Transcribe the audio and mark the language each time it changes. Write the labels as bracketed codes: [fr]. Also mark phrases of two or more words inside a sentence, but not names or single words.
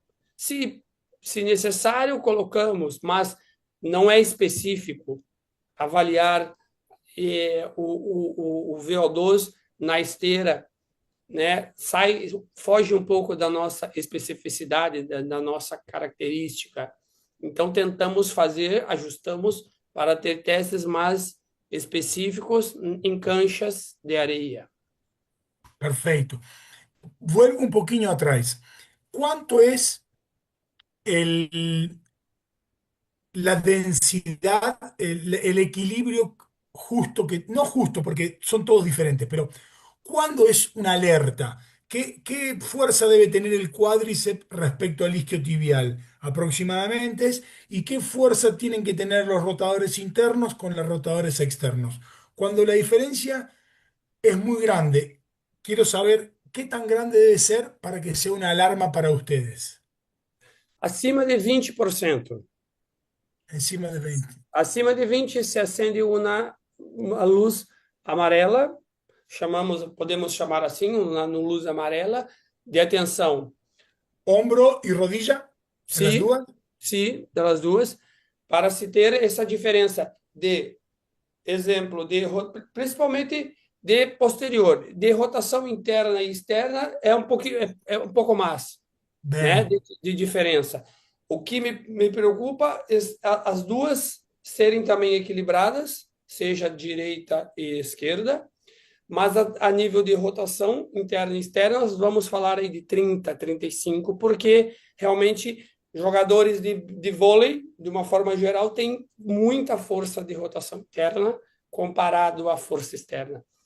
[pt] Se necessário, colocamos, mas não é específico avaliar o VO2 na esteira, né? Foge um pouco da nossa especificidade, da nossa característica. Então, tentamos fazer, ajustamos para ter testes mais específicos em canchas de areia. [es] Perfecto. Vuelvo un poquito atrás. ¿Cuánto es el, la densidad, el equilibrio justo que, no justo, porque son todos diferentes, pero ¿cuándo es una alerta? ¿Qué fuerza debe tener el cuádriceps respecto al isquiotibial aproximadamente? ¿Y qué fuerza tienen que tener los rotadores internos con los rotadores externos? Cuando la diferencia es muy grande, quiero saber qué tan grande debe ser para que sea una alarma para ustedes. [pt] Acima de 20%. [es] Encima de 20. [pt] Acima de 20 se acende uma luz amarela, podemos chamar assim, uma luz amarela de atenção. [es] Hombro y rodilla, en las [pt] Sim, [es] dudas. [pt] sim, das duas, para se ter essa diferença de exemplo, principalmente de posterior, de rotação interna e externa é um pouco mais, né, [es] Bien. [pt] de diferença. O que me preocupa é as duas serem também equilibradas, seja direita e esquerda, mas a nível de rotação interna e externa, nós vamos falar aí de 30, 35, porque realmente jogadores de vôlei, de uma forma geral, têm muita força de rotação interna comparado à força externa.